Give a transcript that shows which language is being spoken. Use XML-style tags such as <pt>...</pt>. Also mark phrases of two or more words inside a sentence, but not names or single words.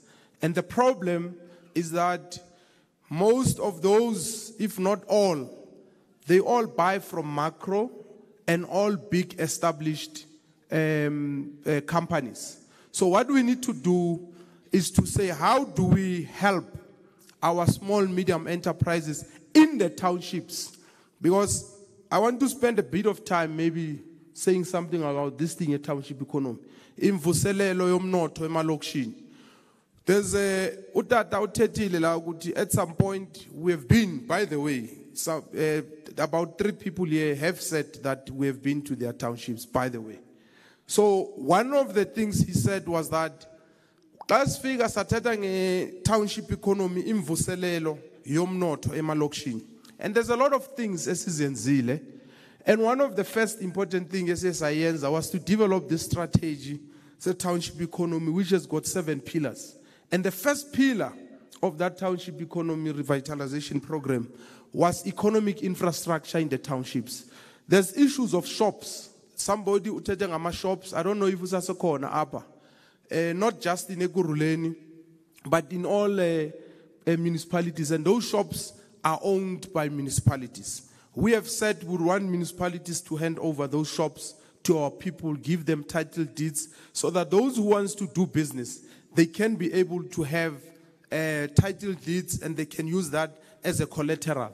<en>And the problem is that most of those, if not all, they all buy from macro and all big established companies. So what we need to do is to say, how do we help our small medium enterprises in the townships? Because I want to spend a bit of time maybe saying something about this thing, a township economy.</en> <xh>Imvuselelo yomnotho emalokishini.</xh> <en>There's at some point we have been, by the way, so, about 3 people here have said that we have been to their townships, by the way. So one of the things he said was that last figure</en> <xh>satata nge</xh> <en>township economy</en> <xh>imvuselelo yomnotho emalokishini.</xh> <en>And there's a lot of things</en> <xh>esizenzile.</xh> <en>And one of the first important things SSIenza was to develop this strategy, the township economy, which has got 7 pillars. And the first pillar of that township economy revitalization program was economic infrastructure in the townships. There's issues of shops. Somebody</en> <xh>uthethe ngama</xh> <en>shops, I don't know if</en> <xh>usasekhona apha.</xh> <en>Not just in Ekurhuleni, but in all municipalities. And those shops are owned by municipalities. We have said we want municipalities to hand over those shops to our people, give them title deeds, so that those who want to do business, they can be able to have title deeds and they can use that as a collateral.</en>